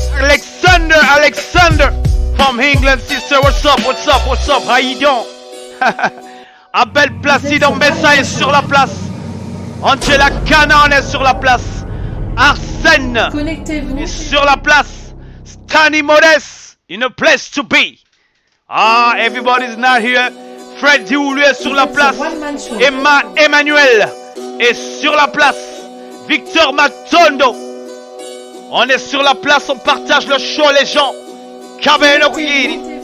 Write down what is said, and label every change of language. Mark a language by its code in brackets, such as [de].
[en] Alexander from England, sister, what's up? How you doing? [fr] Abel Placido Mbessa est sur la place. Angela Canan est sur la place. Arsène Connectez-vous. est sur la place. [en] Stanley Modest, in a place to be. Ah, everybody's not here. [fr] Fred Dioulu est sur la place. [en] One Man Show. [fr] Emmanuel est sur la place. Victor Matondo. On est sur la place, on partage le show, les gens. Kabeno Kuyiri.